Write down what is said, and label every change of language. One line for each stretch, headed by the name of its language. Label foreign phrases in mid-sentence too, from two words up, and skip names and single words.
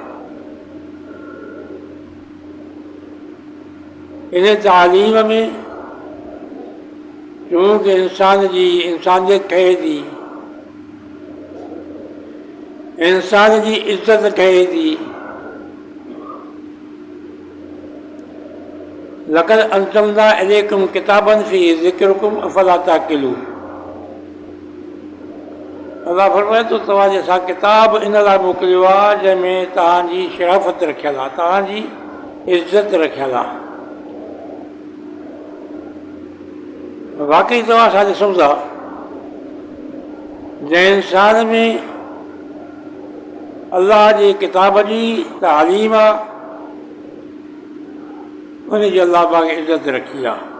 Sindhi: इन तालीम में चूंकि इंसानियत ठहे थी, इंसान जी इज़त ठहे थी।
Arabic: لقد أنزلنا إليكم كتابا في ذكركم أفلا تعقلون.
Sindhi: अल्लाह फरमाए थो, तव्हांजे असां किताब इन लाइ मोकिलियो आहे जंहिंमें तव्हांजी शराफ़त रखियलु आहे, तव्हांजी इज़त रखियलु आहे। वाक़ई तव्हां असां ॾिसूं था, जंहिं इंसान में अल्लाह जे किताब जी तालीम आहे, उनजी अल्लाह पाक इज़त रखी आहे।